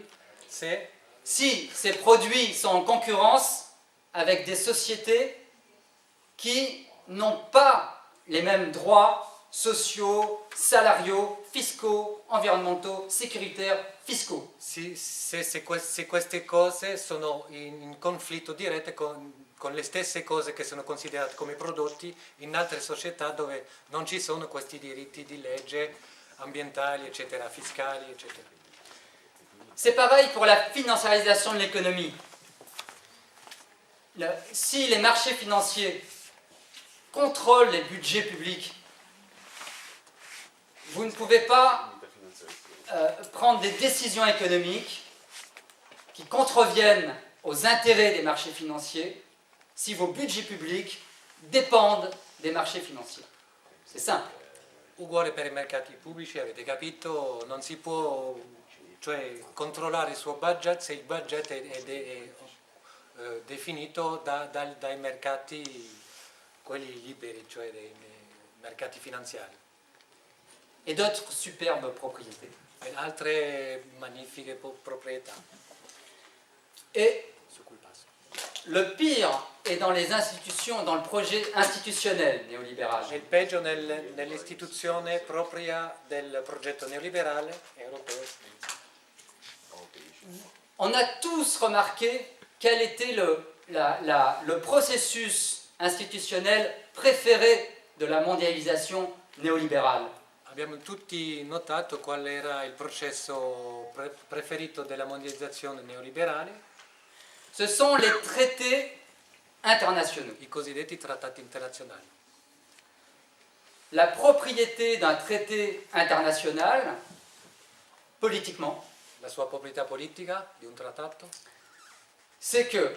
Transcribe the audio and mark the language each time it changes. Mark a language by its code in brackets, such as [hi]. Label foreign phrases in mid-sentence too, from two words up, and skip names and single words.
[fr] si ces produits sont en concurrence avec des sociétés qui n'ont pas les mêmes droits sociaux, salariaux, fiscaux, environnementaux, sécuritaires, fiscaux. [it] se queste cose sono in conflitto diretto con le stesse cose che sono considerate come prodotti in altre società dove non ci sono questi diritti di legge ambientali, eccetera, fiscali, eccetera. [fr] C'est pareil pour la financiarisation de l'économie. Si les marchés financiers contrôlent les budgets publics, vous ne pouvez pas prendre des décisions économiques qui contreviennent aux intérêts des marchés financiers si vos budgets publics dépendent des marchés financiers. C'est simple. [it] Uguale per i mercati pubblici, avete capito, non si può controllare il suo budget se il budget è definito dai mercati, quelli liberi, cioè dei mercati finanziari. [fr] Et d'autres superbes propriétés. [it] E altre magnifiche proprietà. [fr] Et le pire est dans les institutions, dans le projet institutionnel néolibéral. [it] È il peggio nell'istituzione propria del progetto neoliberale europeo. [fr] On a tous remarqué quel était le processus institutionnel préféré de la mondialisation néolibérale. [it] Abbiamo tutti notato qual era il processo preferito della mondializzazione neoliberale, [fr] Ce sont les traités internationaux. [it] i cosiddetti trattati internazionali. [fr] La propriété d'un traité international, politiquement, [it] La sua proprietà politica di un trattato [fr] c'est que